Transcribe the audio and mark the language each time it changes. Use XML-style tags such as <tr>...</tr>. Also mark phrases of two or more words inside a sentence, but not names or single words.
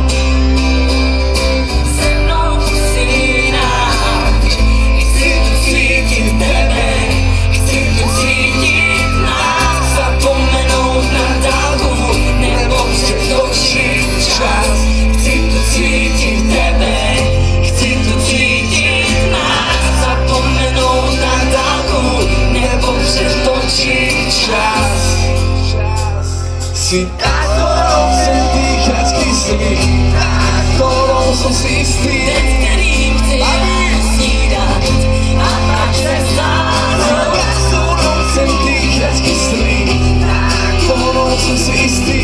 <cs>Se mnou usínáš, chci tu cítit tebe, chci tu cítit nás. Zapomenout na dálku, nebo přetočit čas. Chci tu cítit tebe, chci tu cítit nás. Zapomenout na dálku, nebo přetočit čas.</cs> <sk>Si tá, ktorou chcem dýchať kyslík, tá, ktorou som si istý. Ten, ktorým chce ráno snídať</sk> <cs>a pak se</cs> <sk>Si stáhnuť. tá, ktorou chcem dýchať kyslík, tá, ktorou som si istý.</sk>